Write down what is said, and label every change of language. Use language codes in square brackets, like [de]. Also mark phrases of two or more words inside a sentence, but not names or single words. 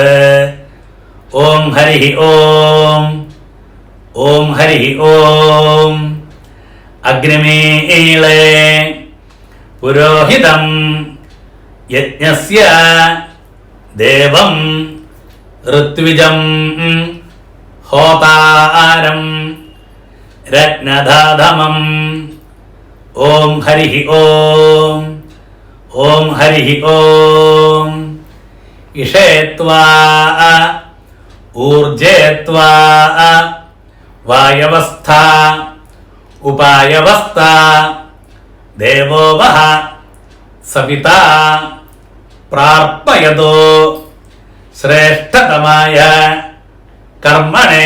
[sa] ओम हरिः ओम. ओम हरिः ओम. अग्निमीळे पुरोहितं यज्ञस्य देवं ऋत्विजं ഹോതാരം രത്നധാതമം. ഓം ഹരി ഓം. ഓം ഹരി ഓം. ഇഷേത്വാ ഊർജേത്വാ വായവസ്ഥ ഉപായവസ്ഥ ദേവോ വഹ സവിത പ്രാർപ്പയതോ ശ്രേഷ്ഠതമായ കർമ്മണേ.